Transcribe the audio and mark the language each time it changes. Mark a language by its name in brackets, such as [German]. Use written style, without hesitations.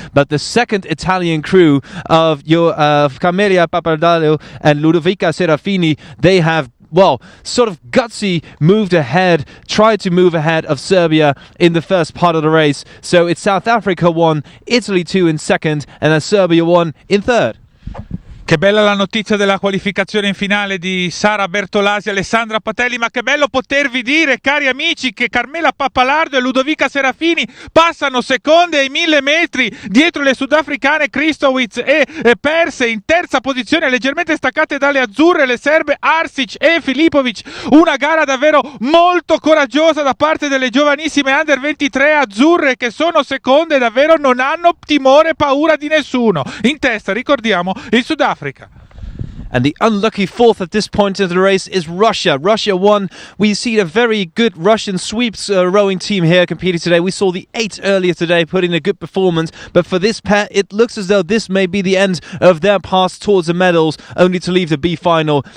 [English] But the second Italian crew of Camelia Papadalo and Ludovica Serafini, they have sort of gutsy tried to move ahead of Serbia in the first part of the race. So it's South Africa 1, Italy 2 in second, and then Serbia 1 in third. [Italian] Che bella la notizia della qualificazione in finale di Sara Bertolasi e Alessandra Patelli, ma che bello potervi dire, cari amici, che Carmela Pappalardo e Ludovica Serafini passano seconde ai 1000 metri dietro le sudafricane Kristowicz e Perse, in terza posizione, leggermente staccate dalle azzurre le serbe Arsic e Filipovic. Una gara davvero molto coraggiosa da parte delle giovanissime Under 23 azzurre, che sono seconde, davvero non hanno timore, paura di nessuno. In testa, ricordiamo, il Sudafrica. [English] And the unlucky fourth at this point of the race is Russia. Russia 1. We see a very good Russian sweeps rowing team here competing today. We saw the 8 earlier today putting a good performance. But for this pair, it looks as though this may be the end of their path towards the medals, only to leave the B final.